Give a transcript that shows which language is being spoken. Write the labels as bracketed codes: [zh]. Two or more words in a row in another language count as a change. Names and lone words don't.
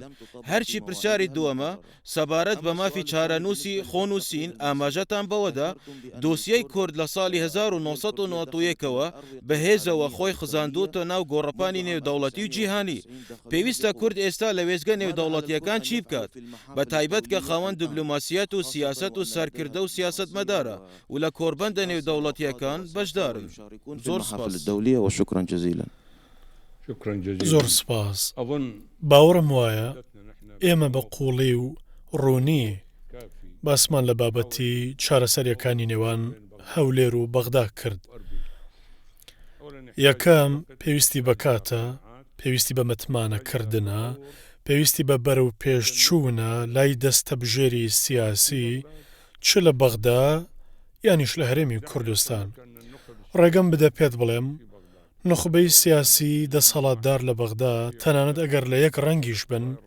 [ckb] هەرچی پرسیاری دووەمە سەبارەت بە مافی چارەنووسی خۆنووسین ئاماژەتان بەوەدا دۆسیەی کورد لە ساڵی 1991ەوە بەهێزەوە خۆی خزاندوتە ناو گۆڕەپانی نێودەوڵەتی و جیهانی پێویستە کورد ئێستا لە وێزگە نێودەوڵەتیەکان چی بکات بە تایبەت کە خاوەن دیبلۆماسیەت و سیاست و سەرکردە و سیاست مەدارە و لە کۆربەندە نێودەوڵەتیەکان بەشدارن زۆر سپاس [ar] الدولية وشكرا جزيلا [ckb] زۆر سپاس باوەڕم وایە ئێمە بە قوڵی و ڕوونی باسمان لە بابەتی چارەسەریەکانی نێوان هەولێر و بەغدا کرد یەکەم پێویستی بەکاتە پێویستی بە متمانەکردنە پێویستی بە بەرەو پێشچوونە لای دەستە بژێری سیاسی چ لە بەغدا یانیش لە هەرێمی کوردستان ڕێگەم بدە پێت بڵێم نخبەی سیاسی دەسەڵاتدار لە بەغدا تەنانەت ئەگەر لە یەک ڕەنگیش بن